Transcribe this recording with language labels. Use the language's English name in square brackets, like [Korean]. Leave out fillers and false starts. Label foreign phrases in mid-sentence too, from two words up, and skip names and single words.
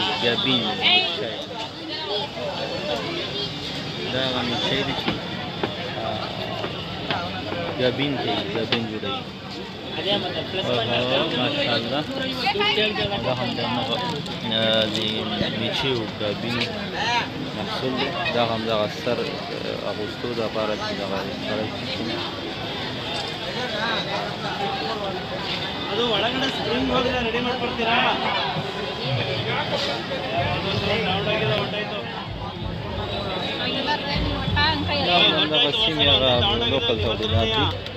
[Pashto] ګابین چای دا هغه میچۍ دی چې ګابین کوي، ګابین جوړوي. ماشاءالله دا هم د میچیو ګابین محصول دی. دا هم دغه سر اغوستو دپاره چې دغه سړی [Kannada] ಅದು ಒಳಗಡೆ ಸ್ಪ್ರಿಂಗ್ ಹೋಗಿಲ್ಲ ರೆಡಿ ಮಾಡ್ಕೊಡ್ತೀರಾ ರೌಂಡ್ ಆಗಿದೆ ಹೊಟ್ಟಾಯ್ತು [Pashto] همدغه سیمې هغه لوکل تولیدات دي.